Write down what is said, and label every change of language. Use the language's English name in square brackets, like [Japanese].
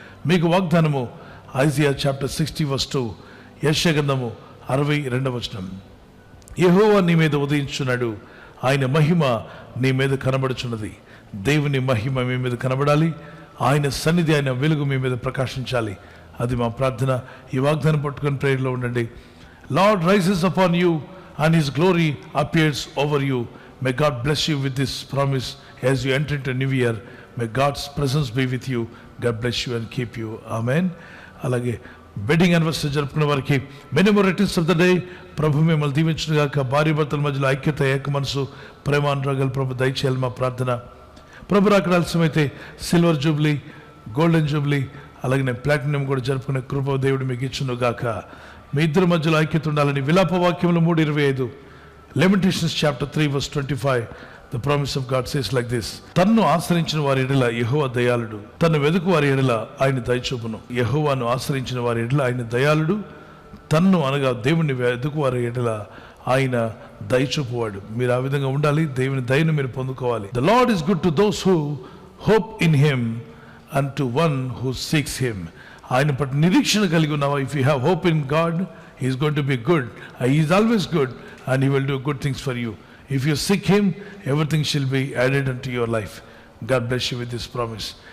[Telugu] మీకు వాగ్దానము Isaiah chapter 60:2, యెషయా గ్రంథము 62. యెహోవా నీ మీద ఉదయించున్నాడు, ఆయన మహిమ నీ మీద కనబడుచున్నది. దేవుని మహిమ మీ మీద కనబడాలి, ఆయన సన్నిధి, ఆయన వెలుగు మీ మీద ప్రకాశించాలి. అది మా ప్రార్థన. ఈ వాగ్దానం పట్టుకొని ప్రేయర్లో ఉండండి. [English] Lord rises upon you and his glory appears over you. May God bless you with this promise as you enter into new year. May God's presence be with you. God bless you and keep you. Amen. [Telugu] అలాగే wedding anniversary జరుపుకున్న వారికి many more returns of the day. ప్రభు మిమ్మల్ని దీవించునుగాక. భార్య భర్తల మధ్యలో ఐక్యత, ఏక మనసు, ప్రేమానురాగాలు ప్రభు దయచేయాలి మా ప్రార్థన. ప్రభు రాకడ ఆలస్యమైతే సిల్వర్ జూబ్లీ, గోల్డెన్ జూబ్లీ, అలాగే ప్లాటినం కూడా జరుపుకునే కృప దేవుడు మీకు ఇచ్చునుగాక. మీ ఇద్దరి మధ్యలో ఐక్యత ఉండాలని విలాప వాక్యములు 3:25, Lamentations chapter 3:25. [English] The promise of God says like this: [Telugu] తన్ను ఆశ్రయించిన వారి ఎడల యెహోవా దయాళుడు, తన్ను వెదుకు వారి ఎడల ఆయన దయచూపును. యెహోవాను ఆశ్రయించిన వారి ఎడల ఆయన దయాళుడు, తన్ను అనగా దేవుని వెదుకు వారి ఎడల ఆయన దయచూపువాడు. మీరు ఆ విధంగా ఉండాలి. దేవుని దయను మీరు పొందుకోవాలి. [English] The Lord is good to those who hope in him and to one who seeks him. [Telugu] ఆయన పట్ల నిరీక్షణ కలిగి ఉన్నావా? [English] If you have hope in God, he is going to be good. He is always good and he will do good things for you. If you seek him, everything shall be added unto your life. God bless you with this promise.